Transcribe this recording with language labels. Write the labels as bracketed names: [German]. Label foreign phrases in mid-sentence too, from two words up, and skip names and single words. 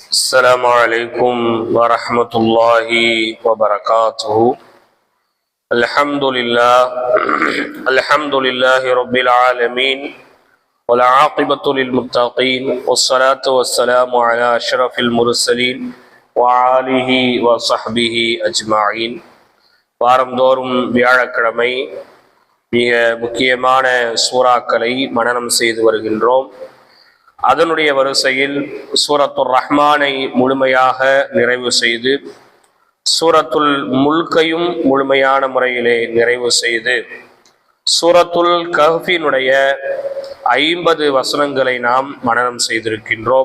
[Arabic] السلام عليكم ورحمة الله وبركاته. الحمد لله رب العالمين والعاقبة للمتقين والصلاة والسلام على أشرف المرسلين وآله وصحبه أجمعين. [Tamil] வாரந்தோறும் வியாழக்கிழமை மிக முக்கியமான சூறாக்களை மனனம் செய்து வருகின்றோம். அதனுடைய வரிசையில் சூரத்துல் ரஹ்மானை முழுமையாக நிறைவு செய்து சூரத்துல் முல்கையும் முழுமையான முறையிலே நிறைவு செய்து சூரத்துல் கஹ்ஃபினுடைய 50 வசனங்களை நாம் மனனம் செய்திருக்கின்றோம்.